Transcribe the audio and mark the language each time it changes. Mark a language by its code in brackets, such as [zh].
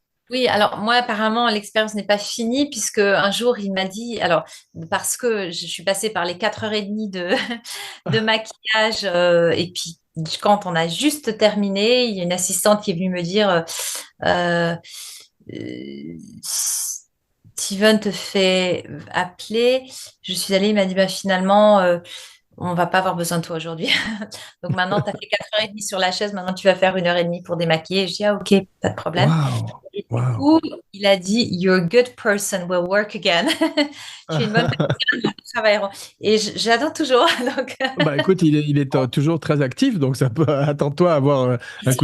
[fr] oui, alors moi, apparemment, l'expérience n'est pas finie, puisque un jour, il m'a dit, alors, parce que je suis passée par les 4h30 de maquillage, et puis quand on a juste terminé, il y a une assistante qui est venue me dire, euh, euh, Steven te fait appeler. Je suis allée, il m'a dit, bah, finalement, on va pas avoir besoin de toi aujourd'hui. Donc maintenant, tu as fait 4h30 sur la chaise, maintenant tu vas faire 1h30 pour démaquiller. Je dis, ah ok, pas de problème. Waouh! Et du Waouh! coup, il a dit, [en] You're a good person, we'll work again. [fr] Tu es une bonne personne, nous travaillerons. Et j'adore toujours. Donc, Bah écoute, il est toujours très actif, donc ça peut attends-toi à avoir un coup